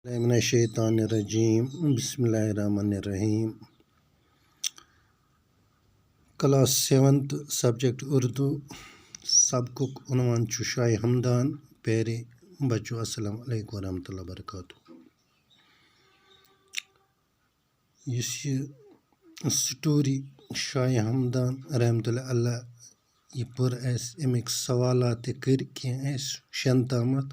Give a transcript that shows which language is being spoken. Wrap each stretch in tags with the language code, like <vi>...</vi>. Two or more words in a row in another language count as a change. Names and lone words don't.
<ar>من الشیطان الرجیم بسم اللہ الرحمن الرحیم</ar> <en>class 7 subject</en> <ar>اردو</ar> <ks>سبقُک عنوان چھُ شاہِ ہمدان</ks> <ur>پیارے بچو</ur> <ar>السلام علیکم ورحمۃ اللہ وبرکاتہ.</ar> <ks>یُس یہِ سٹوری شاہِ ہمدان</ks> <ar>رحمتہ اللہ علیہ</ar> <ks>یہِ پٔر اَسہِ اَمِکۍ سوالات تہِ کٔرۍ کینٛہہ اَسہِ 6 تامَتھ.</ks>